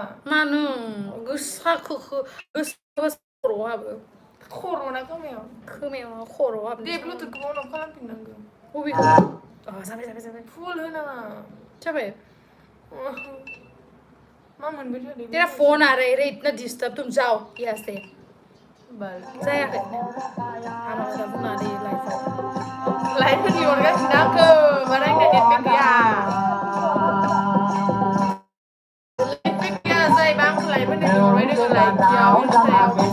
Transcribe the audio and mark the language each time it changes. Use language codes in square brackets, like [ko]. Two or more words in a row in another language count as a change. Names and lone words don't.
[brx] मानो गोसाखौ खर'आव हाबो खर'ना खोमायाव खर'आव हाबो दे ब्लुटुथखौ [en] on off [brx] खालामफिननांगौ बबेखौ जाबाय फुल होनाङा जाबाय मा मोनबाय थादों [hi] तेरा फोन आ रहा है रे इतना डिस्टर्ब तुम जाओ यहाँ से [brx] जायाखै हामा खोथा बुंना दे लाइफ होननि अनगासिनो आंखौ मारा आंना नेटपेक गैया नेटपेक गैया जायबा आंखौ लाइफ होननि हरबाय दोङो लाइफआव इन्स्टायाव